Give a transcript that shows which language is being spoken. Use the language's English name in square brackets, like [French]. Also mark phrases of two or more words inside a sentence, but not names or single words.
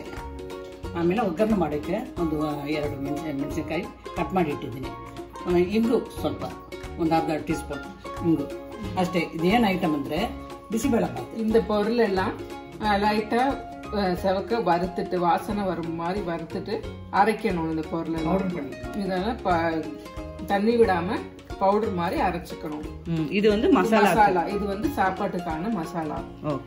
[Kannada] ಆಮೇಲೆ ಒಗ್ಗರಣೆ ಮಾಡೋಕ್ಕೆ ಒಂದು 2 ಮೆಣಸಿನ್ಕಾಯಿ ಕಟ್ ಮಾಡಿ ಇಟ್ಟಿದ್ದೀನಿ. ಇಂಗು ಸ್ವಲ್ಪ ಒಂದು ಅರ್ಧ [English] tea spoon [Kannada] ಇಂಗು ಅಷ್ಟೇ. ಇದೇನು ಐಟಮ್ ಅಂದ್ರೆ ಬಿಸಿಬೇಳೆಬಾತ್. [Tamil] இந்த பொருள் எல்லாம் லைட்டா செவக்க வறுத்துட்டு, வாசனை வரும் மாதிரி வறுத்துட்டு அரைக்கணும். இந்த பொருள் பவுடர் பண்ணி இதெல்லாம் தண்ணி விடாம பவுடர் மாதிரி அரைச்சுக்கணும். இது வந்து மசாலா. இது வந்து சாப்பாட்டுக்கான மசாலா. ஓகே.